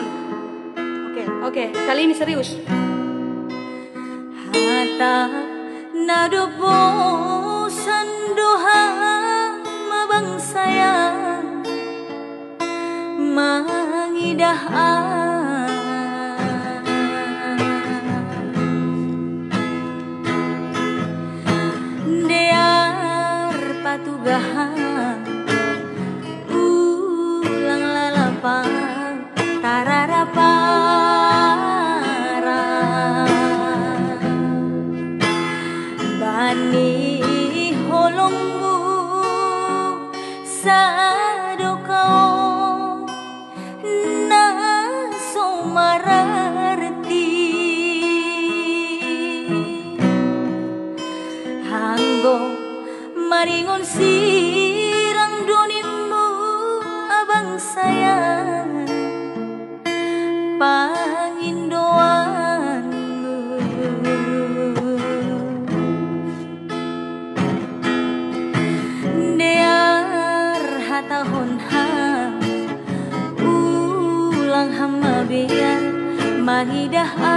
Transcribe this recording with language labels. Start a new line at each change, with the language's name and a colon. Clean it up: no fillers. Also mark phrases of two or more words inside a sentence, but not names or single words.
Indonesian: Oke, kali ini serius.
Batak Simalungun: Hata nadopo sandoha mabang sayang mangidah patugahan ulang lalapang tararapara bani holongmu sado kau na somararti hanggo maringon sirang donimu abang sayang pangindoanmu dear hatahon ha ulang hama biar mangidah